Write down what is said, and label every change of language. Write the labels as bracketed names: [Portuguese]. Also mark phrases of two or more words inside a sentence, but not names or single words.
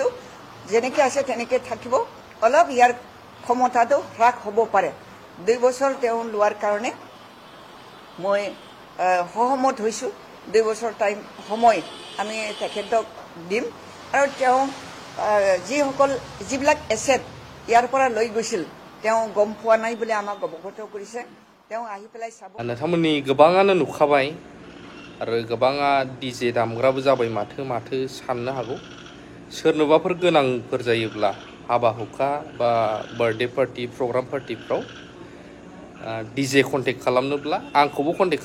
[Assamese] যেনেকৈ আছে তেনেকৈ থাকিব অলপ ইয়াৰ ক্ষমতাটো হ্ৰাস হ'ব পাৰে 2 বছৰ তেওঁ লোৱাৰ কাৰণে মই সহমত হৈছোঁ 2 বছৰ সময় আমি তেখেতক দিম আৰু তেওঁ যিবিলাক এছেট ইয়াৰ পৰা লৈ গৈছিল তেওঁ গম পোৱা নাই বুলি আমাক অৱগত কৰিছে তেওঁ আহি পেলাই চাব [Bodo] नोंथांमोननि गोबाङानो नुखाबाय आरो गोबाङा DJ दामग्राबो जाबाय माथो साननो हागौ सोरनोबाफोर गोनांफोर जायोब्ला हाबा हुखा बा [English] birthday party program partyफ्राव DJ contact [Bodo] खालामनोब्ला आंखौबो कन्टेक्ट